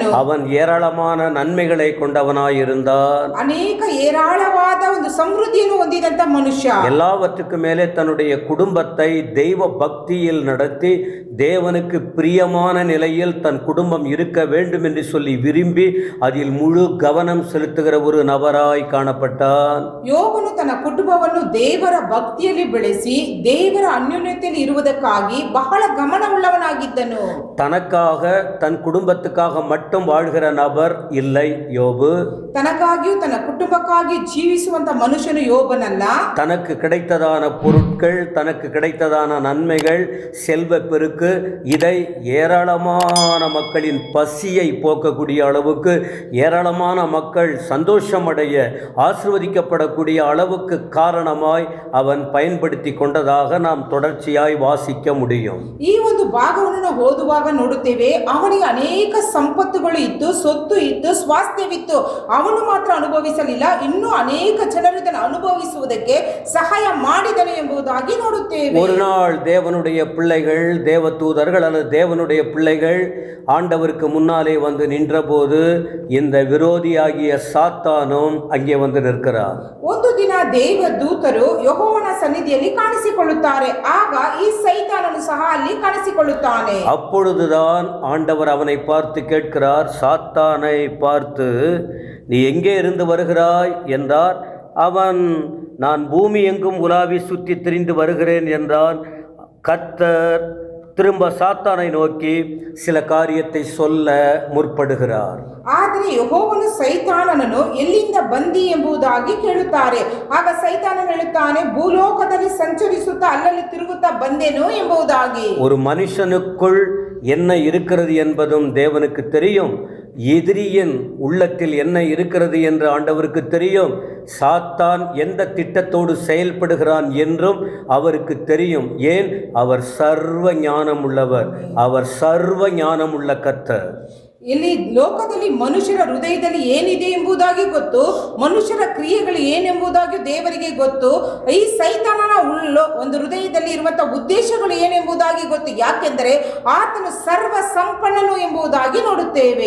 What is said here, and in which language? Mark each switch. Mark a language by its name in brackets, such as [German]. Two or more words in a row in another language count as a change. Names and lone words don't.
[Tamil] அவன் ஏராளமான நன்மைகளை கொண்டவனாயிருந்தான். [Kannada] ಅನೇಕ ಏರಾಳವಾದ ಒಂದು ಸಮೃದ್ಧಿಯನ್ನು ಹೊಂದಿದಂತ ಮನುಷ್ಯ. [Tamil] எல்லாவற்றுக்கு மேலே தன்னுடைய குடும்பத்தை தெய்வ பக்தியில் நடத்தி தேவனுக்கு பிரியமான நிலையில் தன் குடும்பம் இருக்க வேண்டும் என்று சொல்லி விரும்பி அதில் முழு கவனம் செலுத்துகிற ஒரு நபராய் காணப்பட்டான். [Kannada] ಯೋಬನು ತನ್ನ ಕುಟುಂಬವನ್ನು ದೇವರ ಭಕ್ತಿಯಲ್ಲಿ ಬೆಳೆಸಿ ದೇವರ ಅನ್ಯೋನ್ಯತೆಯಲ್ಲಿ ಇರುವುದಕ್ಕಾಗಿ ಬಹಳ ಗಮನವುಳ್ಳವನಾಗಿದ್ದನು. [Tamil] தனக்காக தன் குடும்பத்துக்காக மட்டும் வாழ்கிற நபர் இல்லை யோபு. [Kannada] ತನಗಾಗಿಯೂ ತನ್ನ ಕುಟುಂಬಕ್ಕಾಗಿ ಜೀವಿಸುವಂತ ಮನುಷ್ಯನು ಯೋಬನಲ್ಲ. [Tamil] தனக்கு கிடைத்ததான பொருட்கள், தனக்கு கிடைத்ததான நன்மைகள், செல்வ பெருக்கு, இதை ஏராளமான மக்களின் பசியை போக்கக்கூடிய அளவுக்கு, ஏராளமான மக்கள் சந்தோஷமடைய ஆசீர்வதிக்கப்படக்கூடிய அளவுக்கு காரணமாய் அவன் பயன்படுத்தி கொண்டதாக நாம் தொடர்ச்சியாய் வாசிக்க முடியும். [Kannada] ಈ ಒಂದು ಭಾಗವನ್ನು ನಾವು ಓದುವಾಗ ನೋಡುತ್ತೇವೆ, ಅವನಿಗೆ ಅನೇಕ ಸಂಪತ್ತುಗಳು ಇತ್ತು, ಸೊತ್ತು ಇತ್ತು, ಸ್ವಾಸ್ಥ್ಯವಿತ್ತು. ಅವನು ಮಾತ್ರ ಅನುಭವಿಸಲಿಲ್ಲ, ಇನ್ನೂ ಅನೇಕ ಜನರು ಇದನ್ನು ಅನುಭವಿಸುವುದಕ್ಕೆ ಸಹಾಯ ಮಾಡಿದನು ಎಂಬುದಾಗಿ ನೋಡುತ್ತೇವೆ. [Tamil] ஒரு நாள் தேவனுடைய பிள்ளைகள், தேவதூதர்கள் அல்லது தேவனுடைய பிள்ளைகள் ஆண்டவருக்கு முன்னாலே வந்து நின்றபோது இந்த விரோதியாகிய சாத்தானும் அங்கே வந்து நிற்கிறார். [Kannada] ಒಂದು ದಿನ ದೇವದೂತರು ಯೆಹೋವನ ಸನ್ನಿಧಿಯಲ್ಲಿ ಕಾಣಿಸಿಕೊಳ್ಳುತ್ತಾರೆ. ಆಗ ಈ ಸೈತಾನನು ಸಹ ಅಲ್ಲಿ ಕಾಣಿಸಿಕೊಳ್ಳುತ್ತಾನೆ. [Tamil] அப்பொழுதுதான் ஆண்டவர் அவனை பார்த்து கேட்கிறார், சாத்தானை பார்த்து, நீ எங்கே இருந்து வருகிறாய் என்றார். அவன், நான் பூமி எங்கும் உலாவி சுற்றி திரிந்து வருகிறேன் என்றான். கர்த்தர் திரும்ப சாத்தானை நோக்கி சில காரியத்தை சொல்ல முற்படுகிறார். [Kannada] ಆದರೆ ಯೆಹೋವನು ಸೈತಾನನನ್ನು ಎಲ್ಲಿಂದ ಬಂದಿ ಎಂಬುದಾಗಿ ಕೇಳುತ್ತಾರೆ. ಆಗ ಸೈತಾನನು ಹೇಳುತ್ತಾನೆ, ಭೂಲೋಕದಲ್ಲಿ ಸಂಚರಿಸುತ್ತಾ ಅಲ್ಲಲ್ಲಿ ತಿರುಗುತ್ತಾ ಬಂದೆನು ಎಂಬುದಾಗಿ. [Tamil] ஒரு மனுஷனுக்குள் என்ன இருக்கிறது என்பதும் தேவனுக்கு தெரியும். எதிரியின் உள்ளத்தில் என்ன இருக்கிறது என்று ஆண்டவருக்கு தெரியும். சாத்தான் எந்த திட்டத்தோடு செயல்படுகிறான் என்றும் அவருக்கு தெரியும். ஏன்? அவர் சர்வ ஞானம் உள்ளவர். அவர் சர்வ ஞானம் உள்ள கர்த்தர். [Kannada] ಇಲ್ಲಿ ಲೋಕದಲ್ಲಿ ಮನುಷ್ಯರ ಹೃದಯದಲ್ಲಿ ಏನಿದೆ ಎಂಬುದಾಗಿ ಗೊತ್ತು, ಮನುಷ್ಯರ ಕ್ರಿಯೆಗಳು ಏನೆಂಬುದಾಗಿ ದೇವರಿಗೆ ಗೊತ್ತು. ಈ ಸೈತಾನನ ಒಂದು ಹೃದಯದಲ್ಲಿ ಇರುವಂತಹ ಉದ್ದೇಶಗಳು ಏನೆಂಬುದಾಗಿ ಗೊತ್ತು. ಯಾಕೆಂದರೆ ಆತನು ಸರ್ವ ಸಂಪನ್ನನು ಎಂಬುದಾಗಿ ನೋಡುತ್ತೇವೆ.